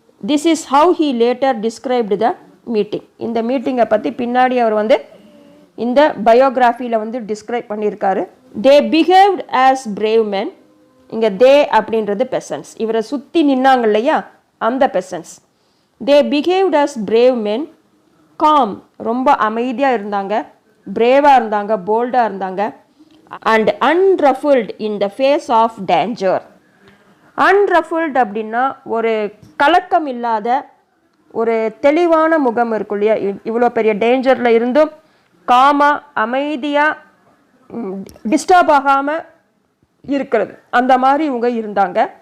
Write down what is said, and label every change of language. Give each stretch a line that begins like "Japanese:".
English: This is how he later described the meeting.
Tamil: இந்த மீட்டிங்கை பற்றி பின்னாடி அவர் வந்து இந்த பயோகிராஃபியில் வந்து டிஸ்கிரைப் பண்ணியிருக்காரு.
English: They behaved as brave men.
Tamil: இங்கே தே அப்படின்றது பெசன்ஸ், இவரை சுற்றி நின்னாங்க இல்லையா அந்த பெசன்ஸ்.
English: They behaved as brave men, calm,
Tamil: ரொம்ப அமைதியாக இருந்தாங்க, பிரேவாக இருந்தாங்க, போல்டாக இருந்தாங்க.
English: and unruffled in the face of danger.
Tamil: unruffled அப்படின்னா ஒரு கலக்கம் இல்லாத ஒரு தெளிவான முகம் இருக்கும் இல்லையா, இவ்வளோ பெரிய டேஞ்சரில் இருந்தும் காமாக அமைதியாக டிஸ்டர்ப் ஆகாமல் இருக்கிறது, அந்த மாதிரி இவங்க இருந்தாங்க.